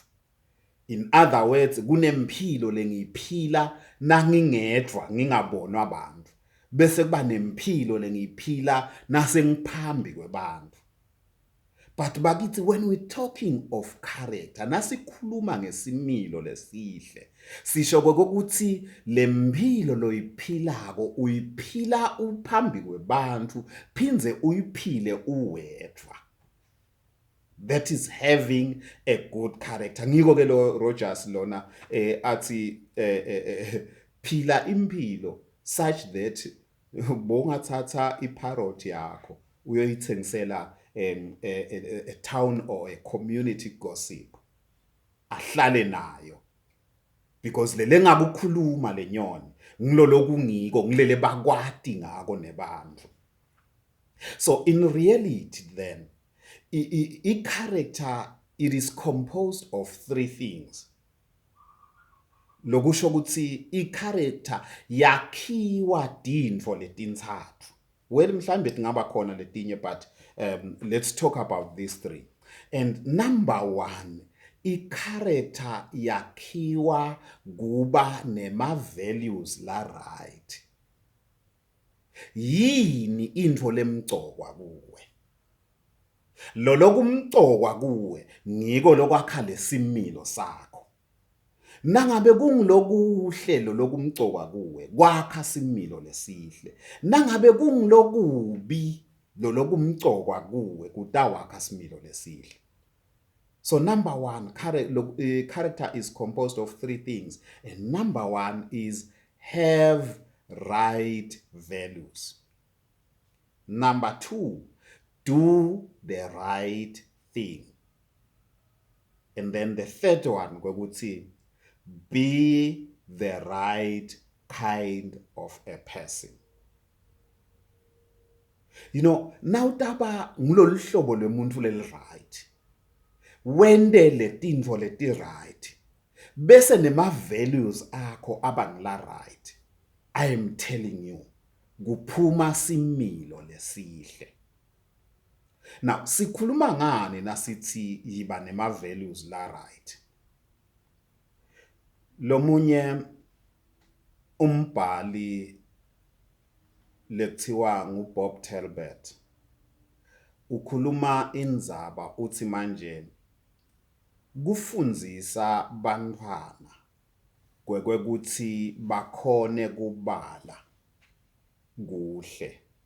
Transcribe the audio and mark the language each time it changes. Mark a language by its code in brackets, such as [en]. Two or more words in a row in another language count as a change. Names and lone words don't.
[en] In other words, [ss] kunemphilo lengiyiphila nangingedwa ngingabonwa abantu. Bese kuba nemphilo lengiyiphila nasengiphambi kwebantu. [en] But bakithi, when we're talking of character, [ss] nasikhuluma ngesimilo lesihle, sisho kokuthi lemphilo loyiphilako uyiphila uphambi kwebantu, phindze uyiphile uwedwa. [en] That is having a good character. [ss] Ngiko ke lo Rogers lona athi phila impilo [en] such that [ss] bongathatha iparrot yakho uyoyithengisela [en] a town or a community gossip [ss] ahlale nayo, because lele ngakukhuluma lenyoni ngilolo kungiko ngilele bakwati ngako nebantu. [en] So in reality then, character, it is composed of three things. [ss] Lokusho ukuthi i-character yakhiwa tintfo letintsatfu. Well, mhlambe tingaba khona letinye, [en] but let's talk about these three. And number one, [ss] i-character yakhiwa kuba nema-values la right. Yini intfo lemgcokwa kuwe? Lo lokumgcokwa kuwe ngiko lokwakha lesimilo sakho. Nangabe kungilokuhle lo lokumgcokwa kuwe kwakha similo lesihle. Nangabe kungilokubi lo lokumgcokwa kuwe kutawakha similo lesihle. [en] So number one, character is composed of three things. And number one is have right values. Number two, do the right thing. And then the third one, be the right kind of a person. You know, [ss] nawutaba ngulolu hlobo lwemuntu leli right, wende letintfo leti right, bese nema values akho abangila right, [en] I am telling you, [ss] kuphuma similo lesihle. Now, sikhuluma ngani nasithi yiba nema values la right? Lomunye umbhali lekuthiwa nguBob Talbot ukhuluma indzaba uthi manje kufundzisa bantfwana kwekuthi bakhone kubala kuhle.